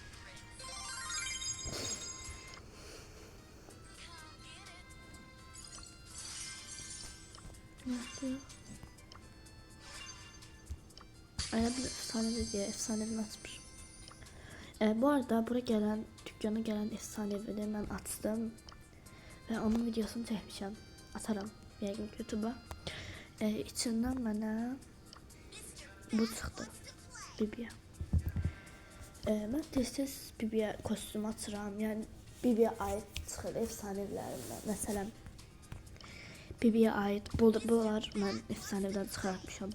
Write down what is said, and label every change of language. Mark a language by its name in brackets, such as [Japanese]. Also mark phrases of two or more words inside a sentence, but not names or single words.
[Turkish] Nerede? Bir efsanevi diye efsanevi açmış. Bu arada buraya gelen, dükkana gelen efsanevileri ben açtım. Ve onun videosunu çekmişim. [Azerbaijani] Atarım yəqin YouTube'a. İçindən mənə bu çıxdı. Bibiyə. Mən tez-tez Bibiyə kostüm açıram. Yəni Bibiyə aid çıxır efsanevilərindən. Məsələn, Bibiyə aid bunlar mən efsanevdən çıxartmışam.